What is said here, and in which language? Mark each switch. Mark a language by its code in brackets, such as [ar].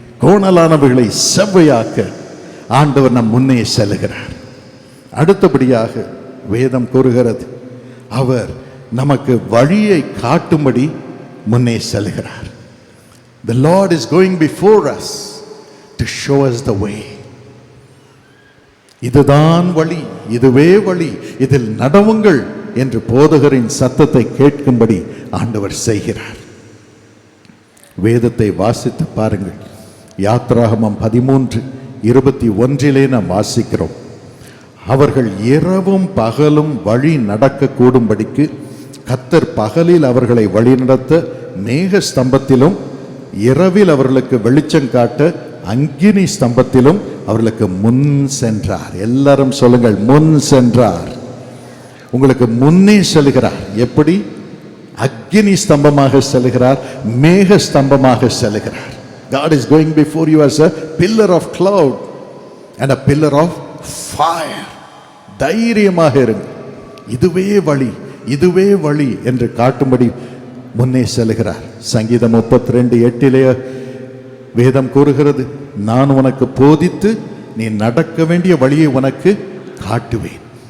[ta] கோணலானவைகளை செவ்வையாக்க ஆண்டவர் நம் முன்னே செல்கிறார். அடுத்தபடியாக வேதம் கூறுகிறது, அவர் நமக்கு வழியை காட்டும்படி முன்னே செல்கிறார். [en] The Lord is going before us to show us the way. [ta] இதுதான் வழி, இதுவே வழி, இதில் நடவுங்கள் என்று போதகரின் சத்தத்தை கேட்கும்படி ஆண்டவர் செய்கிறார். வேதத்தை வாசித்து பாருங்கள். யாத்ராகமம் 13:21 நாம் வாசிக்கிறோம், அவர்கள் இரவும் பகலும் வழி நடக்க கூடும்படிக்கு கர்த்தர் பகலில் அவர்களை வழிநடத்த மேக ஸ்தம்பத்திலும் இரவில் அவர்களுக்கு வெளிச்சம் காட்ட அக்கினி ஸ்தம்பத்திலும் அவர்களுக்கு முன் சென்றார். எல்லாரும் சொல்லுங்கள், முன் சென்றார். உங்களுக்கு முன்னே செல்கிறார். எப்படி? அக்கினி ஸ்தம்பமாக செல்கிறார், மேக ஸ்தம்பமாக செல்கிறார். [en] God is going before you as a pillar of cloud and a pillar of fire. [ta] தைரியமாக இருங்க. இதுவே வழி, இதுவே வழி என்று காட்டும்படி முன்னே செல்கிறார். சங்கீதம் 32:8 வேதம் கூறுகிறது, நான் உனக்கு போதித்து நீ நடக்க வேண்டிய வழியை உனக்கு காட்டுவேன்.